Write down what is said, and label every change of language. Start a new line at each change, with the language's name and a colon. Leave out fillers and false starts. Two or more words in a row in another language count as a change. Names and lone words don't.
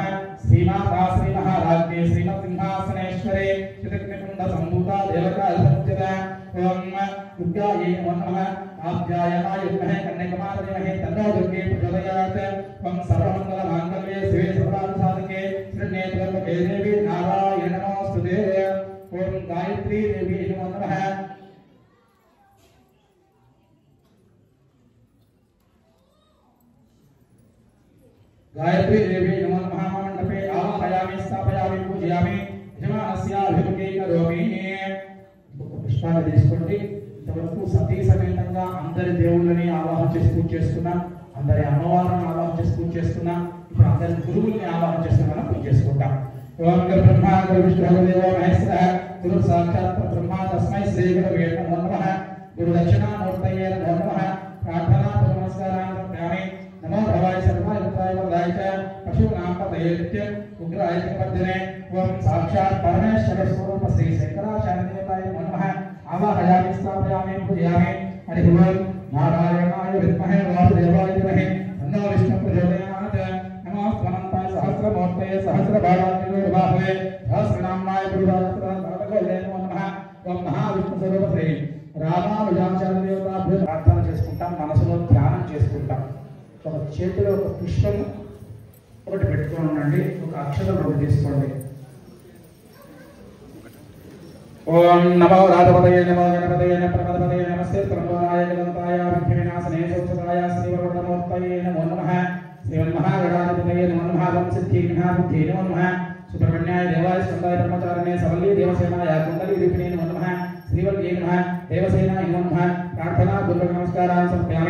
Sanskrit: శ్రీమాతా శ్రీ మహారాజ్ఞే శ్రీమత్సింహాసనేశ్వరే చిదగ్నికుండ సంభూత దేవతా అధిపత్యత. ఓం దుర్గాయై నమో నమః. ఆప్యాయనాయ విద్మహే కన్యకమాతరే ధీమహి తన్నో దుర్గే ప్రచోదయాత్. ఓం సర్వమంగళ మాంగళ్యే శివే సర్వార్థ సాధకే శరణ్యే త్ర్యంబకే దేవి నారాయణ నమోస్తుతే. ఓం గాయత్రీ దేవి నమో నమః. गायत्री देवी नमो नमः. मंडपे आवाहयामि स्थापयामि पूजयामि యజమానస్యాభిముఖే కరోమి.
Telugu: పుష్పాన్ని తీసుకోండి. ఇంతవరకు సతీ సమేతంగా అందరి దేవుళ్ళని ఆవాహన చేసి పూజ చేసుకున్నాం. అందరి అమ్మవారిని ఆవాహన చేసి పూజ చేసుకున్నాం. ఇప్పుడు అందరి గురువుల్ని ఆవాహన చేసి మనం పూజ చేసుకుంటాం.
Sanskrit: ఓం బ్రహ్మా గురు విష్ణు దేవో మహేశ్వర గురు సాక్షాత్ బ్రహ్మ తస్మై శ్రీ గురవే నమో నమః. గురు దక్షిణామూర్తయే నమో నమః. ప్రార్థనా నమస్కారాన్ని సమర్పయామి. नमो भवाय सर्वाय भद्राय वरदाय च पशूनां पतये नित्य उग्राय वर्धने. ओम साक्षात् परमेश्वर स्वरूप श्री शंकराचार्य देवताय नमो नमः. आवाहयामि स्थापयामि पूजयामि. हरि ओम नारायणाय विद्महे वासुदेवाय धीमहि तन्नो विष्णुः प्रचोदयात्. नमो स्वनन्ताय सहस्रमूर्तये सहस्रबाणान्विते बाहवे सहस्रनामाय गुरुवायुराय नमो नमः. ओम महाविष्णु स्वरूप श्री रामानुजाचार्य देवताभ्यो प्रार्थना చేసుకుంటాం.
Telugu: మనసులో ధ్యానం చేసుకుంటాం. ఒక చేతిలో ఒక పుష్పం ఒకటి పెట్టుకొని ఉండండి, ఒక అక్షరం ఒకటి తీసుకోండి.
Sanskrit: ఓం నమో రాజపదయే నమో గణపతయే నమః ప్రమదపదయే నమస్తే త్రంబకాయ గణపతాయ విఘ్నవినాశనే సోత్సాయ శ్రీవరదమూర్తయే నమో నమః శ్రీమన్మహాగణాధిపతయే నమో నమః వంసిద్ధిఘ్నాబుద్ధే నమో నమః సుబ్రహ్మణ్యాయ దేవాయ స్కందాయ బ్రహ్మచారిణే సవల్లి దేవసేనాయ కుండలి రూపిణే నమో నమః శ్రీవల్యే నమః దేవసేనాయ నమో నమః ప్రార్థనా పూర్వక నమస్కారాన్ సమర్పయామి.